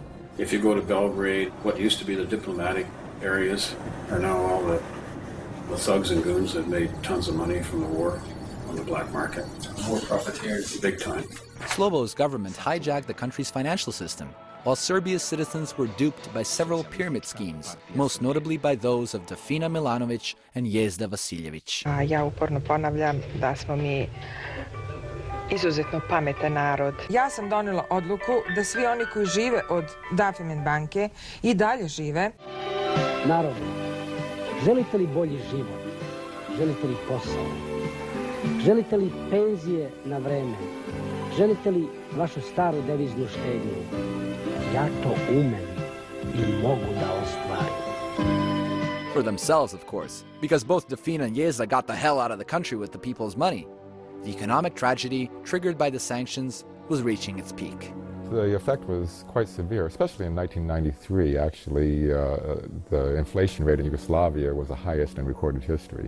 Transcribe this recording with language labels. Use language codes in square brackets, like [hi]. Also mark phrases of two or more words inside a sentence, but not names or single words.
[en] If you go to Belgrade, what used to be the diplomatic areas are now all the thugs and goons that made tons of money from the war on the black market. War profiteers, big time. Slobo's government hijacked the country's financial system, while Serbia's citizens were duped by several pyramid schemes, most notably by those of Dafina Milanović and Jezda Vasiljević. [sr] Ja uporno ponavljam da smo mi izuzetno pametan narod. Ja sam donela odluku da svi oni koji žive od Dafimen banke i dalje žive. Narode, želite li bolji život? Želite li posao? Želite li penzije na vreme? Želite li vašu staru deviznu štednju? Ja to umem I mogu da ostvarim. [en] For themselves, of course, because both Dafina and Jezda got the hell out of the country with the people's money. The economic tragedy, triggered by the sanctions, was reaching its peak. The effect was quite severe, especially in 1993. Actually, the inflation rate in Yugoslavia was the highest in recorded history.